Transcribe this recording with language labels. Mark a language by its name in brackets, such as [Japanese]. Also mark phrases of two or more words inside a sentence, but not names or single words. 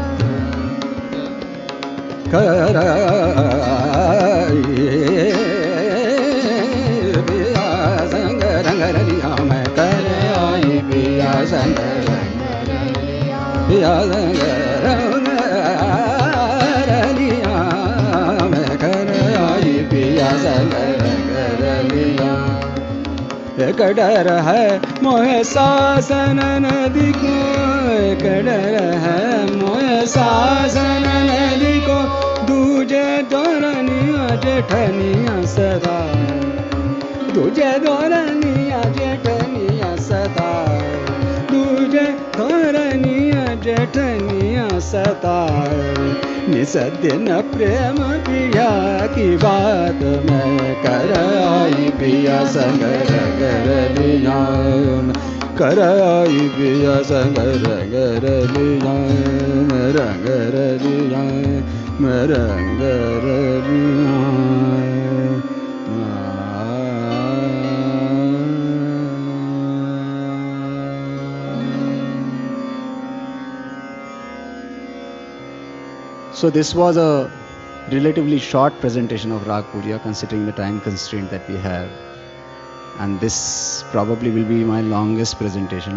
[Hindi] कराई पिया संग रगरलिया मैं कराई पिया संग रगरलिया पिया संग गरलिया एक डर है मोहे सासन नदी को एक डर है मोहे सासन नदी को दूजे दोरनिया जेठनिया सदा दूजे दोरनिया जेठनिया सदा दूजे दोरनिया जेठनिया सदा निसद्य न प्रेम पिया की बात मैं कर आई पिया संग रगरलिया कर आई पिया संग रगरलिया रगरलिया [English] रगरलिया So this was a relatively short presentation of Raag Puriya considering the time constraint that we have, and this probably will be my longest presentation.